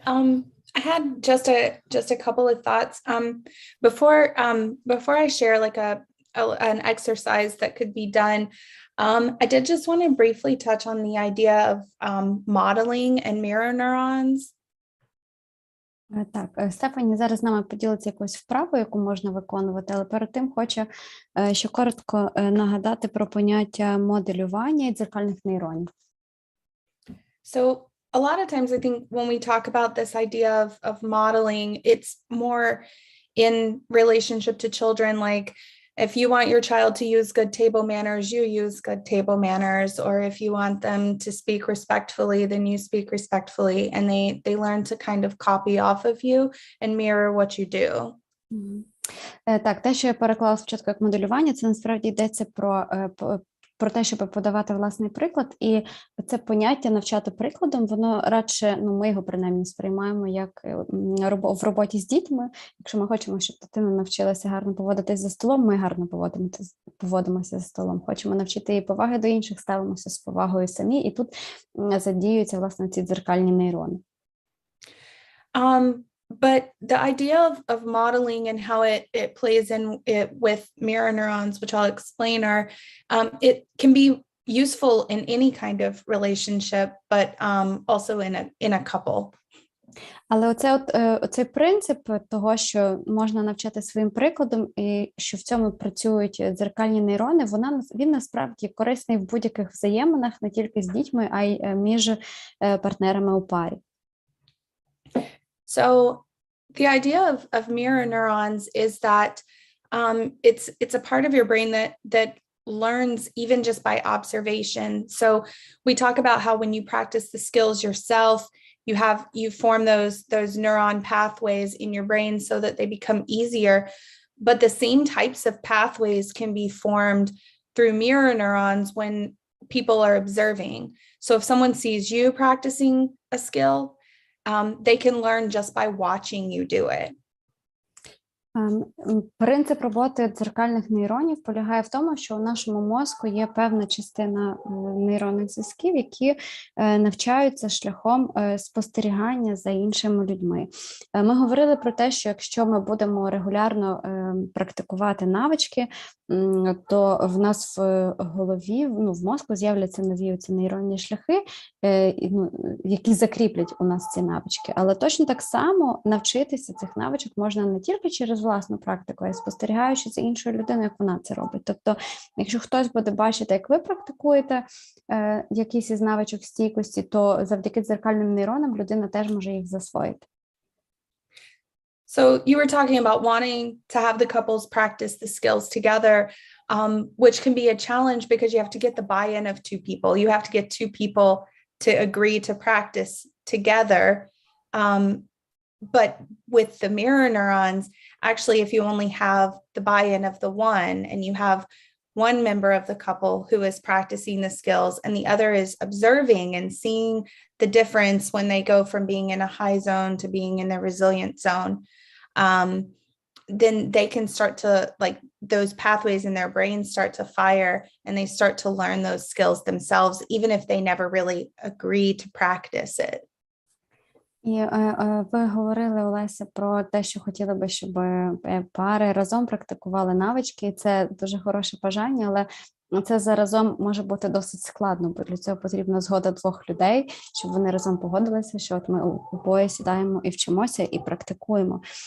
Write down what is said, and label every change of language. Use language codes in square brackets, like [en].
[en] I had just a couple of thoughts. Before I share like an exercise that could be done, I did just want to briefly touch on the idea of modeling and mirror neurons. [uk] Так, Стефані зараз з нами поділиться якоюсь вправою, яку можна виконувати, але перед тим хочу ще коротко нагадати про поняття моделювання і дзеркальних нейронів. [en] So a lot of times I think when we talk about this idea of modeling, it's more in relationship to children, like if you want your child to use good table manners, you use good table manners, or if you want them to speak respectfully, then you speak respectfully, and they learn to kind of copy off of you and mirror what you do. [uk] Так, те, що я переклала спочатку як моделювання, це насправді йдеться про те, щоб подавати власний приклад, і це поняття навчати прикладом, воно радше, ми його принаймні сприймаємо як в роботі з дітьми. Якщо ми хочемо, щоб дитина навчилася гарно поводитись за столом, ми гарно поводимося за столом. Хочемо навчити її поваги до інших, ставимося з повагою самі, і тут задіюються, власне, ці дзеркальні нейрони. [en] But the idea of modeling and how it plays in it with mirror neurons, which I'll explain, it can be useful in any kind of relationship, but also in a couple. [uk] Але оцей принцип того, що можна навчати своїм прикладом і що в цьому працюють дзеркальні нейрони, він насправді корисний в будь-яких взаєминах, не тільки з дітьми, а й між партнерами у парі. [en] So the idea of mirror neurons is that it's a part of your brain that learns even just by observation. So we talk about how when you practice the skills yourself, you form those neuron pathways in your brain so that they become easier. But the same types of pathways can be formed through mirror neurons when people are observing. So if someone sees you practicing a skill, they can learn just by watching you do it. [uk] Принцип роботи дзеркальних нейронів полягає в тому, що у нашому мозку є певна частина нейронних зв'язків, які навчаються шляхом спостерігання за іншими людьми. Ми говорили про те, що якщо ми будемо регулярно практикувати навички, то в нас в голові, в мозку з'являться нові ці нейронні шляхи, які закріплять у нас ці навички. Але точно так само навчитися цих навичок можна не тільки через власну практику, а й спостерігаючи за іншою людиною, як вона це робить. Тобто, якщо хтось буде бачити, як ви практикуєте якісь із навичок стійкості, то завдяки дзеркальним нейронам людина теж може їх засвоїти. [en] So you were talking about wanting to have the couples practice the skills together, which can be a challenge because you have to get the buy-in of two people. You have to get two people to agree to practice together. but with the mirror neurons, actually, if you only have the buy-in of the one and you have one member of the couple who is practicing the skills and the other is observing and seeing the difference when they go from being in a high zone to being in the resilient zone, then they can start to, like, those pathways in their brain start to fire and they start to learn those skills themselves, even if they never really agree to practice it. [uk] І ви говорили, Олеся, про те, що хотіли би, щоб пари разом практикували навички. І це дуже хороше бажання, але це заразом може бути досить складно, бо для цього потрібна згода двох людей, щоб вони разом погодилися, що от ми обоє сідаємо і вчимося, і практикуємо.